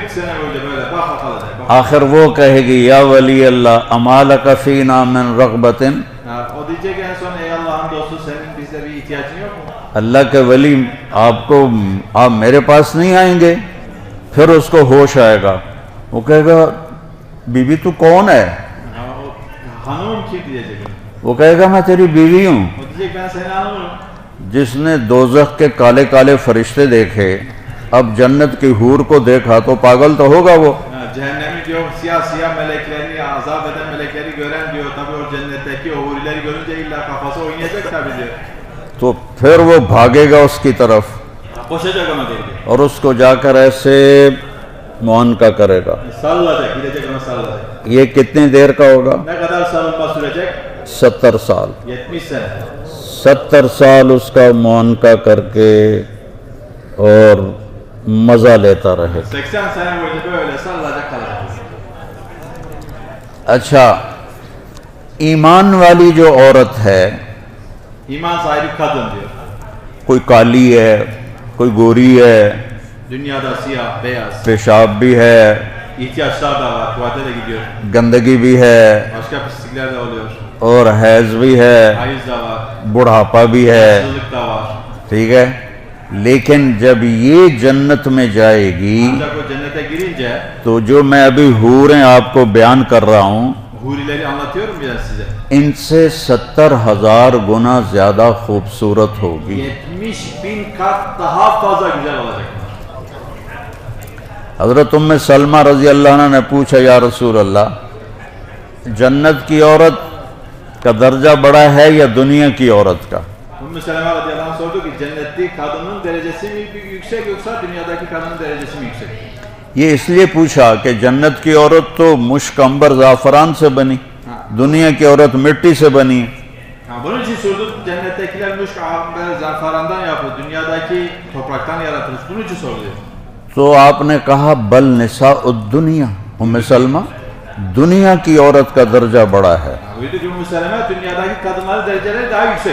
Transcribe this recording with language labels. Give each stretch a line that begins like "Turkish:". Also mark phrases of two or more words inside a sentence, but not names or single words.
Turkish: 40 sene boyunca böyle baka kalacak.
Urdu: آخر وہ کہے گی
Arabic: یا ولی اللہ اما لک فینا من رغبت،
Turkish: O diyecek en son, ey Allah'ın dostu, senin bizde bir ihtiyacın yok mu?
Urdu: اللہ کے ولی آپ میرے پاس نہیں آئیں گے. پھر اس کو ہوش آئے گا، وہ کہے گا بی بی تو کون ہے؟
Turkish: O hanımım kim diyecek.
Urdu: وہ کہے گا میں تیری بیوی ہوں.
Turkish: O diyecek ben senin hanımım.
Urdu: جس نے دوزخ کے کالے کالے فرشتے دیکھے اب جنت کی حور کو دیکھا تو پاگل تو ہوگا وہ.
Turkish: Cehennemi diyor, siyah siyah meleklerini, azap eden melekleri gören diyor, tabii o cennetteki o hurileri görünce illa kafası oynayacak tabii diyor.
Urdu: تو پھر وہ بھاگے گا اس کی طرف
Turkish: Koşacak ona doğru diyor.
Urdu: اور اس کو جا کر ایسے معانقہ کرے گا.
Turkish: Sallayacak, gidecek ona sallayacak.
Urdu: یہ کتنی دیر کا ہوگا؟
Turkish: Ne kadar sarılma sürecek?
Urdu: 70 سال.
Turkish: 70 sene.
Urdu: 70 سال اس کا معانقہ کر کے اور مزہ لیتا رہے.
Turkish: 80 sene boyunca böyle sallayacak kalacak.
Urdu: اچھا، ایمان والی جو عورت ہے،
Turkish: İman sahibi kadın diyor.
Urdu: کوئی کالی ہے کوئی گوری ہے،
Turkish: Dünyada siyah, beyaz.
Urdu: پیشاب بھی ہے،
Turkish: İhtiyaçlar da var, tuvalete de gidiyor.
Urdu: گندگی بھی ہے،
Turkish: Başka pislikler de oluyor.
Urdu: اور حیض بھی ہے،
Turkish: Hayız da var.
Urdu: بڑھاپا بھی ہے.
Turkish: Yaşlılık da var.
Urdu: ٹھیک ہے، لیکن جب یہ جنت میں جائے گی
Turkish: Ancak o cennete girince
Urdu: تو جو میں ابھی حوریں آپ کو بیان کر رہا ہوں
Turkish: hurileri anlatıyorum ya size.
Urdu: ان سے 70,000 گنا زیادہ خوبصورت ہوگی.
Turkish: 70.000 kat daha fazla güzel olacak.
Urdu: حضرت ام سلمہ رضی اللہ عنہ نے پوچھا یا رسول اللہ جنت کی عورت کا درجہ بڑا ہے یا دنیا کی عورت کا؟
Turkish: Ümmü Seleme radıyallahu anh sordu ki cennetli kadının derecesi mi yüksek yoksa dünyadaki kadının derecesi mi yüksek?
Urdu: یہ اس لیے پوچھا کہ جنت کی عورت تو مشک عنبر زعفران سے بنی، دنیا کی عورت مٹی سے بنی.
Turkish: Bunun için sordu, cennettekiler muşk, amber, zafarandan yapılır, dünyadaki topraktan yaratılır. Bunun için soruluyor.
Urdu: تو آپ نے کہا
Arabic: بل نساء الدنیا،
Urdu: ام سلمہ دنیا کی عورت کا درجہ بڑا ہے.
Turkish: Buyurdu ki Ümmü Seleme dünyadaki kadınların dereceleri daha yüksek.